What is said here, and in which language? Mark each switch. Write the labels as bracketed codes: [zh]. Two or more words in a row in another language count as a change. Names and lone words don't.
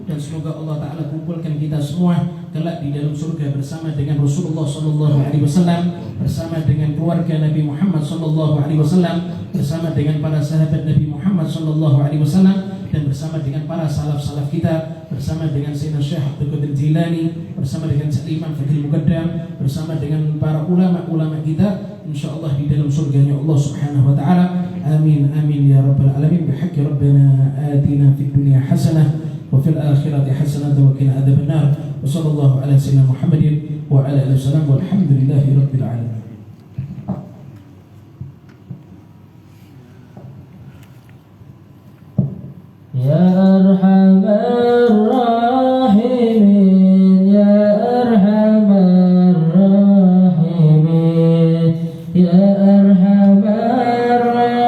[id] Dan semoga Allah Ta'ala kumpulkan kita semua kelak di dalam surga bersama dengan Rasulullah SAW, bersama dengan keluarga Nabi Muhammad SAW, bersama dengan para sahabat Nabi Muhammad SAW, dan bersama dengan para salaf-salaf kita, bersama dengan Sayyidina Syekh Abdul Qadir Jilani, bersama dengan Syekh Imam Fadhil Muqaddam, bersama dengan para ulama-ulama kita, insyaallah di dalam surganya Allah [ar] سبحانه وتعالى. آمين آمين يا رب العالمين بحق ربنا آتنا في الدنيا حسنة وفي الآخرة حسنة وقنا عذاب النار. وصلى الله على سيدنا محمد وعلى آله وسلم والحمد لله رب العالمين. يا أرحم الراحمين يا أرحم الراحمين يا أرحم